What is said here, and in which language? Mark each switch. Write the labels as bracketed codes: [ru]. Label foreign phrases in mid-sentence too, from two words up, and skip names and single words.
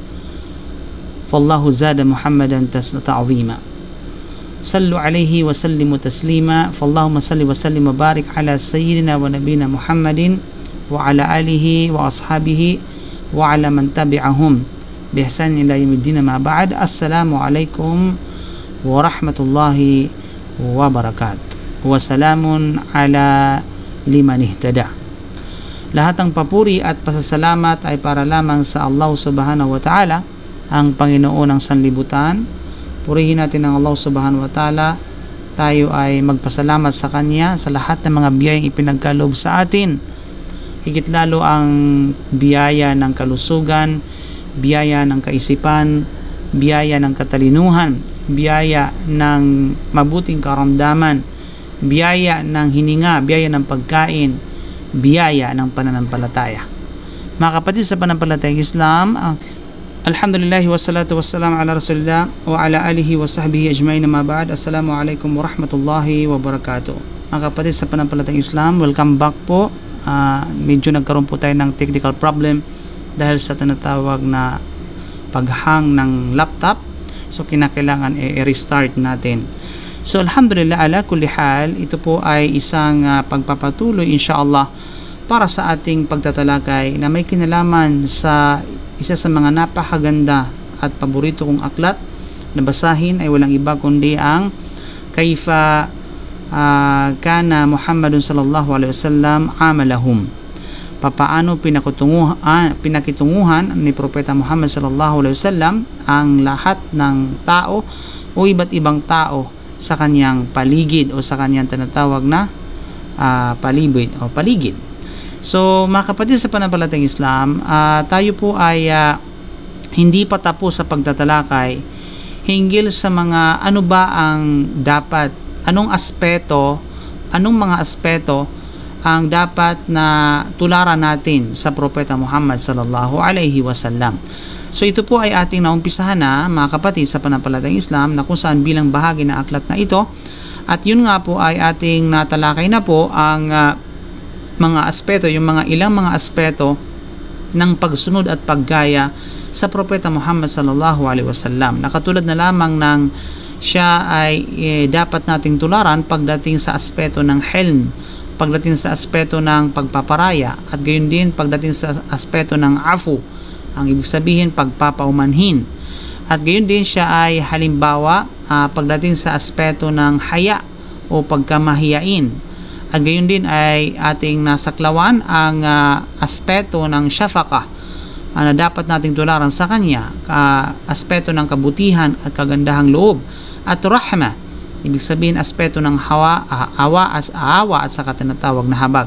[ar] فالله زاد محمدا تعظيما صلوا عليه وسلموا تسليما فاللهم صل وسلم وبارك على سيدنا ونبينا محمد وعلى آله وأصحابه وعلى من تبعهم بإحسان إلى يوم الدين. ما بعد. السلام عليكم ورحمة الله وبركاته وسلام على لمن اهتدى. [tl] Lahat ng papuri at pasasalamat ay para lamang sa Allah [ar] سبحانه وتعالى, [tl] ang Panginoon ng sanlibutan. Purihin natin ang Allah [ar] سبحانه وتعالى. [tl] Tayo ay magpasalamat sa Kanya sa lahat ng mga biyayang ipinagkaloob sa atin. Higit lalo ang biyaya ng kalusugan, biyaya ng kaisipan, biyaya ng katalinuhan, biyaya ng mabuting karamdaman, biyaya ng hininga, biyaya ng pagkain, biyaya ng pananampalataya. Mga kapatid sa pananampalatayang Islam, [ar] الحمد لله والصلاة والسلام على رسول الله وعلى آله وصحبه أجمعين. ما بعد. السلام عليكم ورحمة الله وبركاته. [tl] Mga kapatid sa pananampalatayang Islam, [en] welcome back [tl] po. Medyo nagkaroon po tayo ng [en] technical problem [tl] dahil sa tinatawag na paghang ng laptop. So kinakailangan i-restart natin. [ar] So الحمد لله على كل حال, [tl] ito po ay isang pagpapatuloy insyaallah para sa ating pagtatalakay na may kinalaman sa isa sa mga napakaganda at paborito kong aklat na basahin ay walang iba kundi ang [ar] كيف كان محمد صلى الله عليه وسلم عاملهم. [tl] Papaano pinakitunguhan ni Propeta Muhammad [ar] صلى الله عليه وسلم [tl] ang lahat ng tao o iba't ibang tao sa kanyang paligid o sa kanyang tinatawag na palibid o paligid. So mga kapatid sa pananampalatayang Islam, tayo po ay hindi pa tapos sa pagtatalakay hinggil sa mga ano ba ang dapat, anong mga aspeto ang dapat na tularan natin sa Propeta Muhammad [ar] صلى الله عليه وسلم. [tl] So ito po ay ating naumpisahan na mga kapatid sa pananampalatayang Islam na kung saan bilang bahagi ng aklat na ito, at yun nga po ay ating natalakay na po ang mga aspeto, yung ilang mga aspeto ng pagsunod at paggaya sa Propeta Muhammad [ar] صلى الله عليه وسلم. [tl] Nakatulad na lamang ng siya ay dapat nating tularan pagdating sa aspeto ng helm, pagdating sa aspeto ng pagpaparaya, at gayon din pagdating sa aspeto ng afu, ang ibig sabihin pagpapaumanhin, at gayon din siya ay halimbawa pagdating sa aspeto ng haya o pagkamahiyain, at gayon din ay ating nasaklawan ang aspeto ng syafaqah na dapat nating tularan sa kanya, aspeto ng kabutihan at kagandahang loob, at rahma, ibig sabihin aspeto ng awa at saka tinatawag na habag.